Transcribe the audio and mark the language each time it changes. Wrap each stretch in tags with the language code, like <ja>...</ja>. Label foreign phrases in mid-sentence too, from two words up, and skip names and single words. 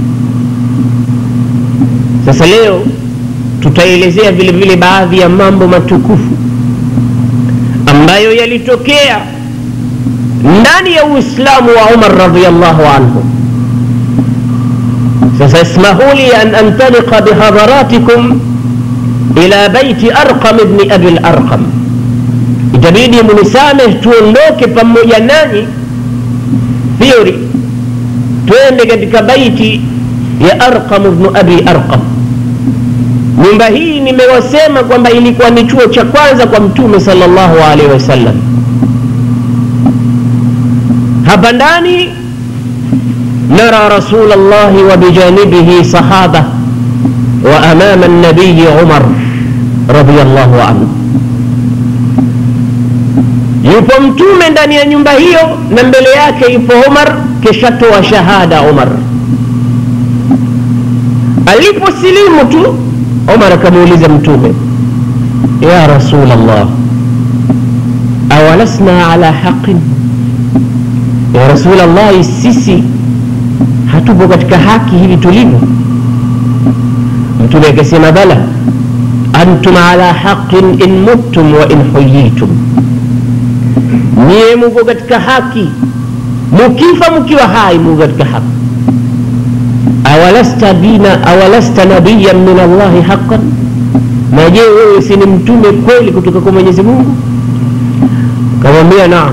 <sw>Sasa leo tutaelezea vile vile baadhi ya mambo matukufu ambayo yalitokea ndani ya Uislamu wa Umar radhiyallahu anhu.</sw> <ar>Sasa اسمحوا لي أن أنطلق بحضراتكم إلى بيت أرقم بن أبي الأرقم.</ar> <sw>Itabidi mnisamehe tuondoke pamoja nanyi theory, twende katika baiti ya Arqam ibn Abi Arqam. Nyumba hii nimewasema kwamba ilikuwa ni chuo cha kwanza kwa mtume</sw> <ar>صلى الله عليه وسلم.</ar> <sw>Hapa ndani</sw> <ar>نرى رسول الله وبجانبه صحابة وأمام النبي عمر رضي الله عنه.</ar> <sw>Yupo mtume ndani ya nyumba hiyo na mbele yake yupo Umar, kisha toa shahada Umar. Aliposilimu tu Umar akamuuliza mtume,</sw> <ar>يا رسول الله، أولسنا على حق? يا رسول الله,</ar> <sw>sisi hatupo katika haki hivi tulivyo? Mtume akasema,</sw> <ar>بل أنتم على حق إن متم وإن حييتم.</ar> <sw>Nyie mko katika haki, mkifa mkiwa hai mko katika haki.</sw> <ar>أولست نبيا من الله حقا,</ar> <sw>na je wewe si ni mtume kweli kutoka kwa Mwenyezi Mungu? Kamwambia naam.</sw>